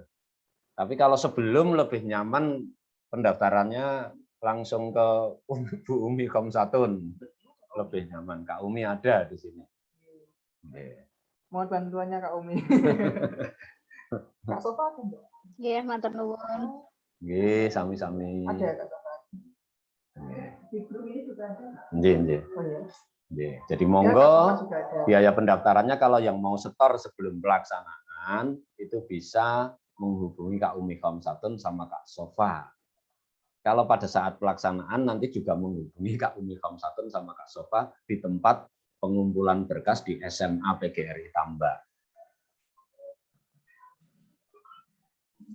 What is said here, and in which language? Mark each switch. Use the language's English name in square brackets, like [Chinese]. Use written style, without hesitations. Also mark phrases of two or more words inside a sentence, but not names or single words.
[Indonesian] Tapi kalau sebelum lebih nyaman pendaftarannya langsung ke Bu Umi Komsatun, lebih nyaman. Kak Umi ada di sini. Mohon bantuannya Kak Umi. Kak Sofa ada enggak? [Javanese] Nggih, matur nuwun. Nggih, sami-sami. [Indonesian] Ada Kak Sofa. Di grup ini juga ada. Nggih. Oh ya. Jadi monggo biaya pendaftarannya kalau yang mau setor sebelum pelaksanaan itu bisa menghubungi Kak Umi Komsatun sama Kak Sofa. Kalau pada saat pelaksanaan nanti juga menghubungi Kak Umi Komsatun sama Kak Sofa di tempat pengumpulan berkas di SMA PGRI Tambak.